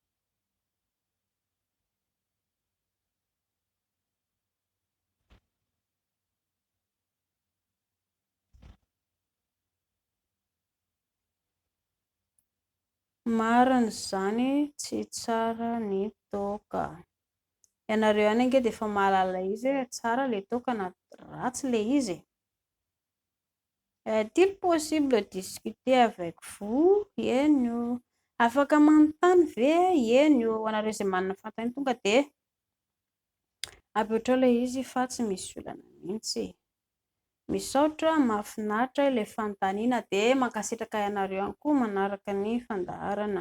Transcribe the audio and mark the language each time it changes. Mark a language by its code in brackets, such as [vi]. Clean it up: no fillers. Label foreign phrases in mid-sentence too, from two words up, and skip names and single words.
[mg] Marina zany tsy tsara ny toaka. Ianareo ihany ange de efa mahalala izy hoe tsara le toaka na ratsy le izy. [fr] Est-il possible de discuter avec vous? [mg] Eny afaka manontany ve? Eny ho anareo izay manana fantany tonga de apetrao le izy fa tsy misy olana mihitsy. Misaotra, mahafinaritra ilay fanontaniana de mankasitraka ianareo ihany koa manaraka ny fandaharana.